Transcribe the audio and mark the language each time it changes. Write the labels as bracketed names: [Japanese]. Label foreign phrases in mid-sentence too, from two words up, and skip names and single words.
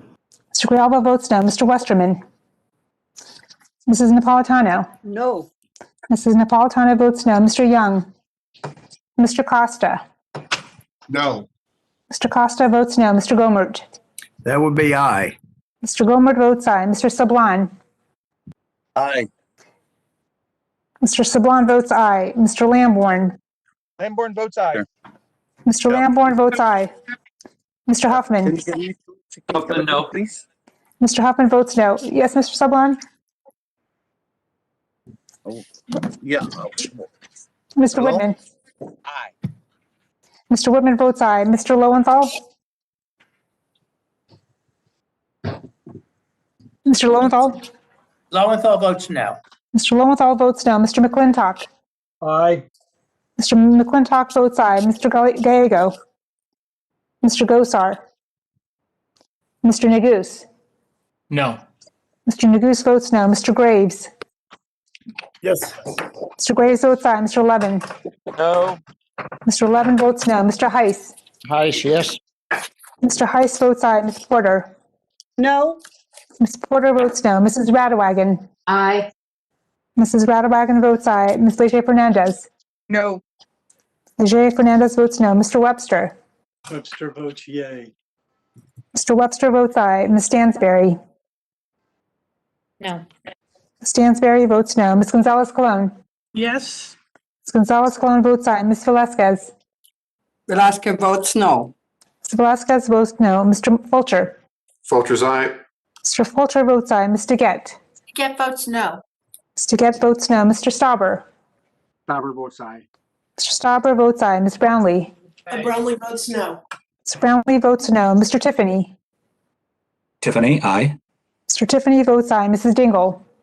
[English] Mr. Grijalva votes no. Mr. Westerman. Mrs. Napolitano. No. Mrs. Napolitano votes no. Mr. Young. Mr. Costa. No. Mr. Costa votes no. Mr. Gomert. That would be aye. Mr. Gomert votes aye. Mr. Sablan. Aye. Mr. Sablan votes aye. Mr. Lamborn. Lamborn votes aye. Sure. Mr. Lamborn votes aye. Mr. Huffman? Huffman, no, please. Mr. Huffman votes no. Yes, Mr. Sublime? Yeah. Mr. Hello? Whitman? Aye. Mr. Whitman votes aye. Mr. Lowenthal? Mr. Lowenthal? Lowenthal votes no. Mr. Lowenthal votes no. Mr. McClintock? Aye. Mr. McClintock votes aye. Mr. Gallego? Mr. Gosar? Mr. Neguse? No. Mr. Neguse votes no. Mr. Graves? Yes. Mr. Graves votes aye. Mr. Levin? No. Mr. Levin votes no. Mr. Heiss? Heiss, yes. Mr. Heiss votes aye. Ms. Porter? No. Ms. Porter votes no. Mrs. Radawagon? Aye. Mrs. Radawagon votes aye. Ms. Leger Fernandez? No. Leger Fernandez votes no. Mr. Webster? Webster votes yay. Mr. Webster votes aye. Ms. Stansberry? No. Ms. Stansberry votes no. Ms. Gonzalez-Colon? Yes. Ms. Gonzalez-Colon votes aye. Ms. Velazquez? Velasquez votes no. Ms. Velazquez votes no. Mr. Fulcher? Fulcher's aye. Mr. Fulcher votes aye. Ms. DeGette? Get votes no. Ms. DeGette votes no. Mr. Stauber? Stauber votes aye. Mr. Stauber votes aye. Ms. Brownlee? Brownlee votes no. Ms. Brownlee votes no. Mr. Tiffany? Tiffany, aye. Mr. Tiffany votes aye. Mrs. Dingle?